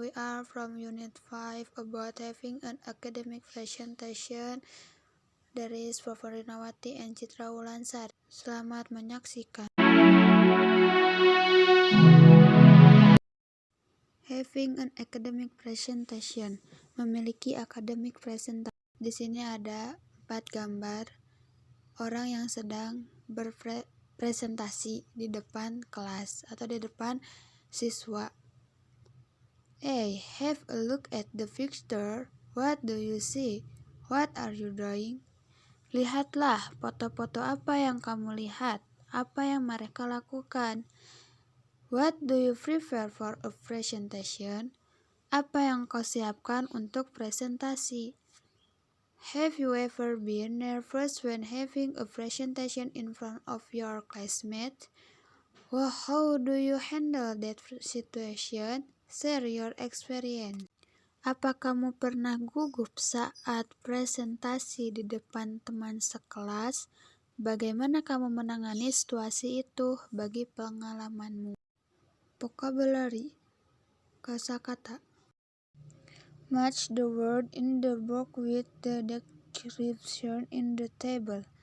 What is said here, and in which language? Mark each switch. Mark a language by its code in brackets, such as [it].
[en] We are from Unit 5 about having an academic presentation. There is Favorinawati and Citra Wulansari. [id] Selamat menyaksikan. [en] Having an academic presentation. [id] Memiliki academic presentation. Di sini ada 4 gambar orang yang sedang berpresentasi di depan kelas atau di depan siswa. [en] Hey, have a look at the picture. What do you see? What are you drawing? [id] Lihatlah foto-foto apa yang kamu lihat. Apa yang mereka lakukan? [en] What do you prepare for a presentation? [id] Apa yang kau siapkan untuk presentasi? [en] Have you ever been nervous when having a presentation in front of your classmates? Well, how do you handle that situation? Share your experience. [id] Apa kamu pernah gugup saat presentasi di depan teman sekelas? Bagaimana kamu menangani situasi itu bagi pengalamanmu? [en] Vocabulary, kosakata. Match the word in the box with the description in the table.